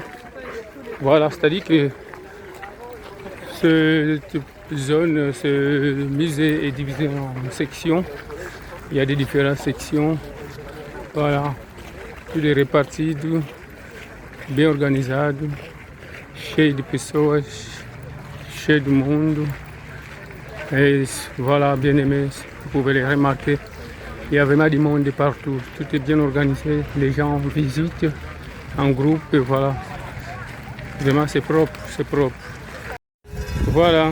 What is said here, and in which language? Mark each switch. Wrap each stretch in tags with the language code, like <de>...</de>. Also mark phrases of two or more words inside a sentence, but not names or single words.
<fr>Voilà, c'est-à-dire que cette zone, ce musée est divisé en sections. Il y a des différentes sections. Voilà. Tout est réparti, tout bien organisé.</fr> <pt>Cheio de pessoas, cheio de monde.</pt> <fr>Et voilà, bien aimé, vous pouvez les remarquer. Il y a vraiment du monde partout. Tout est bien organisé. Les gens visitent en groupe. Et voilà. Vraiment, c'est propre, c'est propre. Voilà.</fr>